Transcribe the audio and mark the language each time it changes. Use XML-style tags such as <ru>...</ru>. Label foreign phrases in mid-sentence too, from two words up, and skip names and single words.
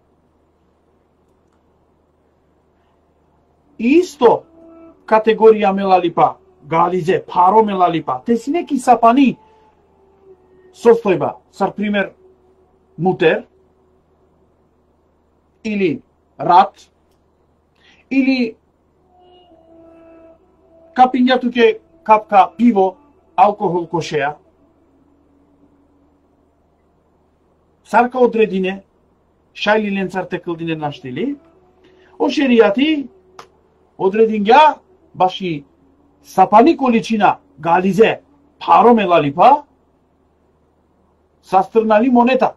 <rom>И исто категорија мелалипа, гализе, паро мелалипа, те си неки сапани состојба, сар пример мутер, или рат, или капиња туке капка пиво, алкохол кошеја, сарка одредине, шајли ленцар текълдине наштили, о шеријати одрединја баши сапани количина гализе, паро мелалипа, састрнали монета.</rom>